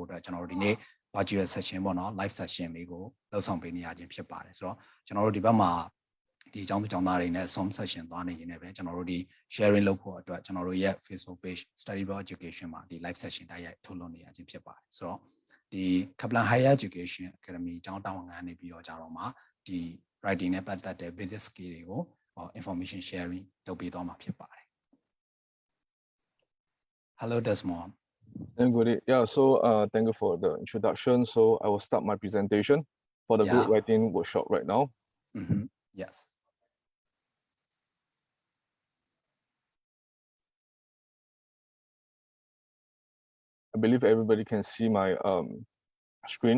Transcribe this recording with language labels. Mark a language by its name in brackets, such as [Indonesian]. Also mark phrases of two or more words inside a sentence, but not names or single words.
[Burmese] အတွက်ကျွန်တော်တို့ဒီနေ့ [English] virtual session [Burmese] ပေါ့နော် [English] live session [Burmese] လေးကိုလုပ်ဆောင်ပေးနေရခြင်းဖြစ်ပါတယ်ဆိုတော့ကျွန်တော်တို့ဒီဘက်မှာဒီကျောင်းသူကျောင်းသားတွေနဲ့ [English] Zoom session [Burmese] သွားနေရင်လည်းပဲကျွန်တော်တို့ဒီ sharing လုပ်ဖို့အတွက်ကျွန်တော်တို့ရဲ့ [English] Facebook page [Burmese] Study Abroad Education မှာဒီ live session တိုက်ရိုက်ထုတ်လွှင့်နေရခြင်းဖြစ်ပါတယ်ဆိုတော့ဒီ Kaplan Higher Education Academy ကျောင်းတောင်းငန်းနေပြီးတော့ကြတော့မှဒီ writing နဲ့ပတ်သက်တဲ့ [English] basic skill [Burmese] တွေကို [English] information sharing [Burmese] လုပ်ပေးသွားမှာဖြစ်ပါတယ် [English] Hello Desmond. Good. Yeah, so thank you for the introduction. So I will start my presentation for the group writing workshop right now. Yes. I believe everybody can see my screen.